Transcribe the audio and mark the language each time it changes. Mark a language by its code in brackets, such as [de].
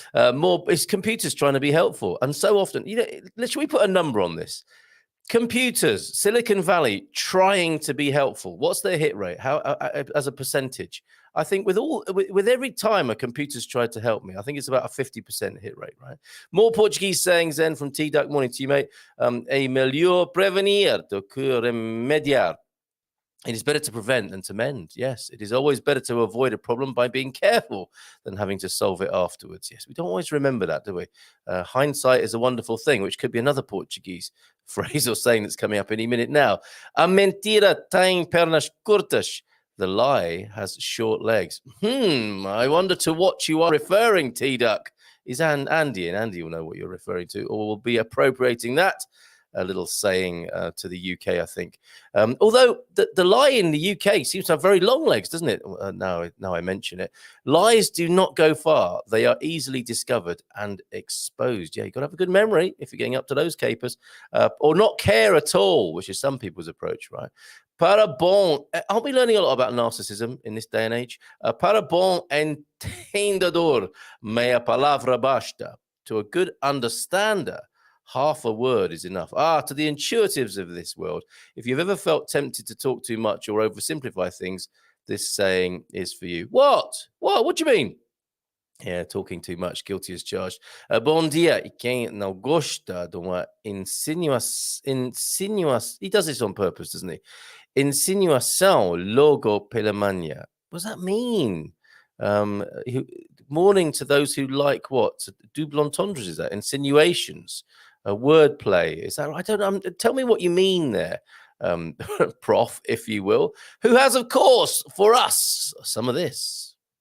[en] It's computers trying to be helpful. And so often, should we put a number on this? Computers, Silicon Valley, trying to be helpful. What's their hit rate? How, as a percentage? I think with every time a computer's tried to help me, I think it's about a 50% hit rate, right? More Portuguese sayings then from T-Duck. Morning to you, mate. [pt] É melhor prevenir do que remediar. [en] It is better to prevent than to mend. Yes, it is always better to avoid a problem by being careful than having to solve it afterwards. Yes, we don't always remember that, do we? Hindsight is a wonderful thing, which could be another Portuguese phrase or saying that's coming up any minute now. [pt] A mentira tem pernas curtas. [en] The lie has short legs. I wonder to what you are referring, T-Duck. Is Andy, and Andy will know what you're referring to, or will be appropriating that. A little saying to the UK, I think. Although the lie in the UK seems to have very long legs, doesn't it? Now I mention it. Lies do not go far. They are easily discovered and exposed. Yeah, you've got to have a good memory if you're getting up to those capers. Or not care at all, which is some people's approach, right? [pt] Para bom, [en] aren't we learning a lot about narcissism in this day and age? [pt] Para bom entendedor, meia palavra basta. [en] To a good understander, half a word is enough. To the intuitives of this world, if you've ever felt tempted to talk too much or oversimplify things, this saying is for you. What? What do you mean? Yeah, talking too much, guilty as charged. [pt] Bom dia, e quem não gosta de uma insinuação, [en] he does this on purpose, doesn't he? [pt] Insinuação logo pela manhã. [en] What does that mean? Morning to those who like what? Double entendres, is that? Insinuations, wordplay. Is that right? I don't know. Tell me what you mean there, Prof, if you will, who has, of course, for us, some of this.